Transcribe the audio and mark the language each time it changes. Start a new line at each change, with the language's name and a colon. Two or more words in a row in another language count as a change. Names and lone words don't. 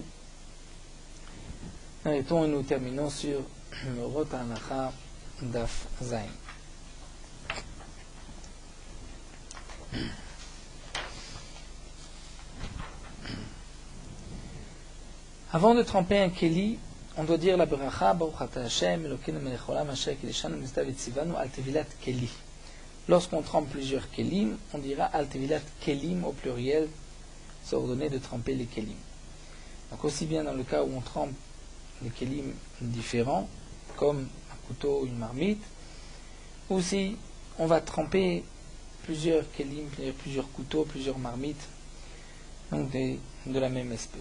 French: Arrêtons et nous terminons sur Morot Halacha Daf Zayin. Avant de tremper un keli, on doit dire la bracha
Hebrew: ברוך אתה השם אלהינו מלך העולם אשר קדשנו מצוה וצונו על טבילת כלי.
French: Lorsqu'on trempe plusieurs kelim, on dira
Hebrew: על טבילת כלים
French: au pluriel, c'est ordonné de tremper les kelim. Donc aussi bien dans le cas où on trempe les kelim différents, comme un couteau ou une marmite, ou si on va tremper plusieurs kelim, plusieurs couteaux, plusieurs marmites, donc de la même espèce.